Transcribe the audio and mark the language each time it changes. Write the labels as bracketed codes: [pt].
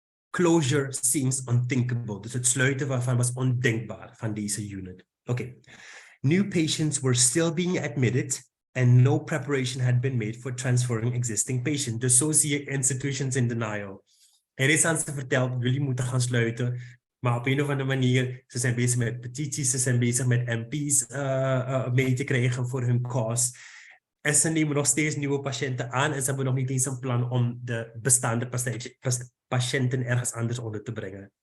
[en] Closure seems unthinkable. [nl] Dus het sluiten waarvan was ondenkbaar van deze unit. Oké. [en] New patients were still being admitted and no preparation had been made for transferring existing patients. [nl] Dus zo zie je [en] institutions in denial. [nl] Er is aan ze verteld, jullie moeten gaan sluiten. Maar op een of andere manier, ze zijn bezig met petities, ze zijn bezig met MP's mee te krijgen voor hun cause. En ze nemen nog steeds nieuwe patiënten aan en ze hebben nog niet eens een plan om de bestaande patiënten ergens anders onder te brengen.